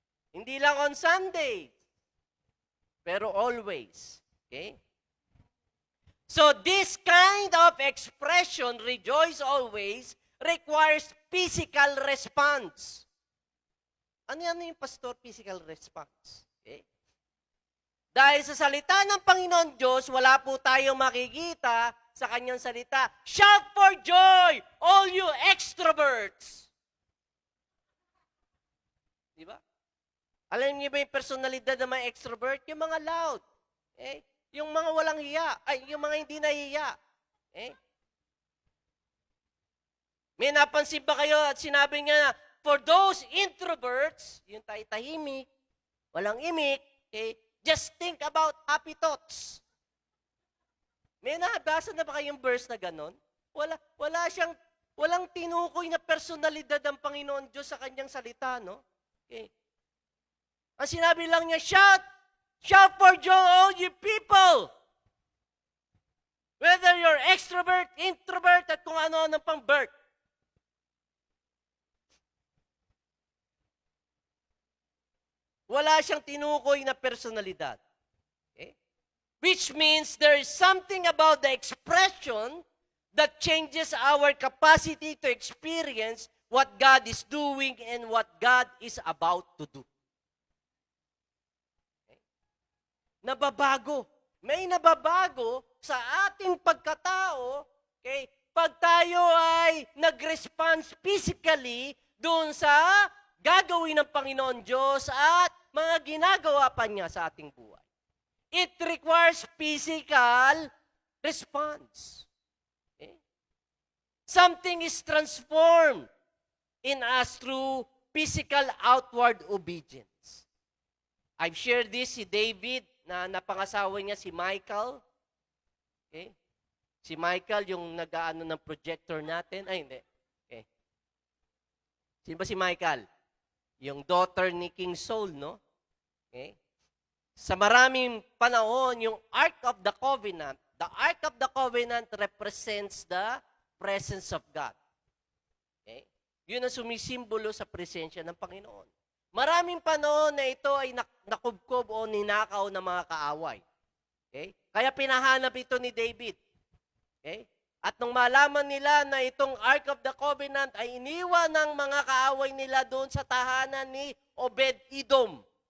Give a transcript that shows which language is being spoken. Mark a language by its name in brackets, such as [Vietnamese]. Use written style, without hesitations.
[Filipino] Hindi lang [English] on Sunday, [Filipino] pero [English] always. Okay? So this kind of expression, rejoice always, requires physical response. [Filipino] Ano yung pastor physical response? [English] Okay? [Filipino] Dahil sa salita ng Panginoon Diyos, wala po tayong makikita sa kanyang salita. [English] Shout for joy, all you extroverts! [Filipino] Di ba? Alam niyo ba yung personalidad ng mga extrovert? Yung mga loud. Eh? Yung mga walang hiya. Ay, yung mga hindi nahiya. Eh? May napansin ba kayo at sinabi niya, [English] for those introverts, [Filipino] yung tahimik, walang imik, okay, [English] just think about happy thoughts. [Filipino] May nabasa na ba kayong verse na ganon? Walang tinukoy na personalidad ng Panginoon Diyos sa kanyang salita, no? [English] Okay. [Filipino] Ang sinabi lang niya, [English] shout for joy all you people. Whether you're extrovert, introvert, [Filipino] at kung ano-ano pang [English] birth. [Filipino] Wala siyang tinukoy na personalidad. Okay? [English] Which means there is something about the expression that changes our capacity to experience what God is doing and what God is about to do. [Filipino] Okay? Nababago. May nababago sa ating pagkatao, okay, pag tayo ay nag-response physically doon sa gagawin ng Panginoon Diyos at mga ginagawa pa niya sa ating buhay. [English] It requires physical response. Okay? Something is transformed in us through physical outward obedience. I've shared this [Filipino] si David na napangasawa niya si Michael. Okay? Si Michael yung nag-aano ng projector natin. Ay, hindi. Okay. Sino ba si Michael? Yung daughter ni King Saul, no? Okay? Sa maraming panahon, yung [English] Ark of the Covenant represents the presence of God. Okay? [Filipino] Yun ang sumisimbolo sa presensya ng Panginoon. Maraming panahon na ito ay nakubkob o ninakaw ng mga kaaway. Okay? Kaya pinahanap ito ni David. Okay? At nung malaman nila na itong Ark of the Covenant ay iniwan ng mga kaaway nila doon sa tahanan ni Obed-Edom.